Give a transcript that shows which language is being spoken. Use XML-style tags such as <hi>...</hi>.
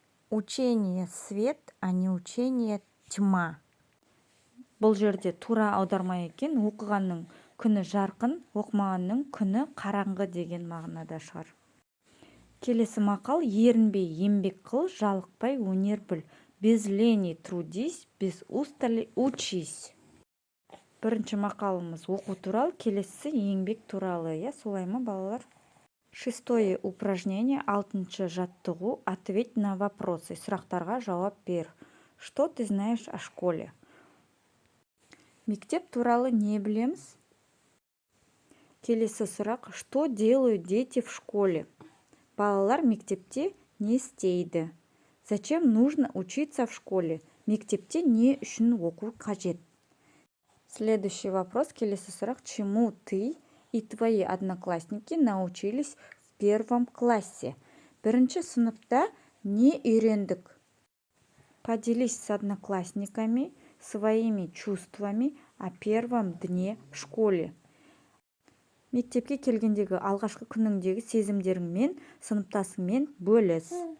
<ru>Учение свет, а не учение тьма.</ru> <kk>Бұл жерде тура аударма екен. Оқығанның күні жарқын, оқымағанның күні қараңғы деген мағынада шығар. Келесі мақал: ерінбей еңбек қыл, жалықпай өнер біл.</kk> <ru>Без лени трудись, без устали учись.</ru> <kk>Бірінші мақалымыз оқу туралы, келесі еңбек туралы. Солай ма, балалар?</kk> <ru>Шестое упражнение,</ru> <kk>алтыншы жаттығу.</kk> <ru>Ответь на вопросы.</ru> <kk>Сұрақтарға жауап бер.</kk> <ru>Что ты знаешь о школе?</ru> <kk>Мектеп туралы не білеміз? Келесі сұрақ:</kk> <ru>что делают дети в школе?</ru> <kk>Балалар мектепте не істейді?</kk> <ru>Зачем нужно учиться в школе?</ru> <kk>Мектепте не үшін оқу қажет?</kk> <ru>Следующий вопрос,</ru> <kk>келесі сұрақ:</kk> <ru>чему ты и твои одноклассники научились в первом классе?</ru> <kk>Бірінші сыныпта не үйрендік?</kk> <ru>Поделись с одноклассниками своими чувствами о первом дне в школе.</ru> <kk>Мектепке келгендегі алғашқы күніңдегі сезімдеріңмен сыныптасыңмен бөліс.</kk>